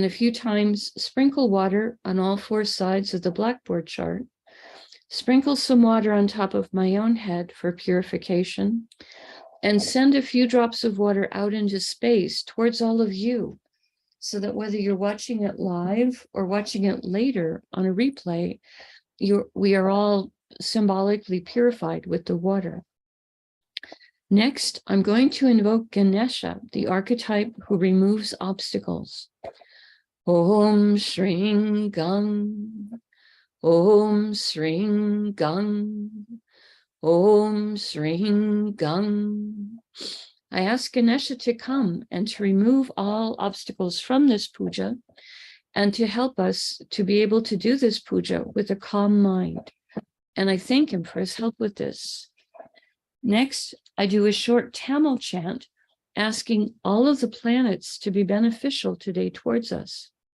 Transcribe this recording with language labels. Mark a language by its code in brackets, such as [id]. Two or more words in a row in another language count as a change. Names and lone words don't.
[en] a few times sprinkle water on all four sides of the blackboard chart, sprinkle some water on top of my own head for purification, and send a few drops of water out into space towards all of you, so that whether you're watching it live or watching it later on a replay, we are all symbolically purified with the water. Next, I'm going to invoke Ganesha, the archetype who removes obstacles. [sa] Om Shring Gang, Om Shring Gang, Om Shring Gang. [en] I ask Ganesha to come and to remove all obstacles from this puja and to help us to be able to do this puja with a calm mind. And I thank him for his help with this. Next, I do a short Tamil chant asking all of the planets to be beneficial today towards us.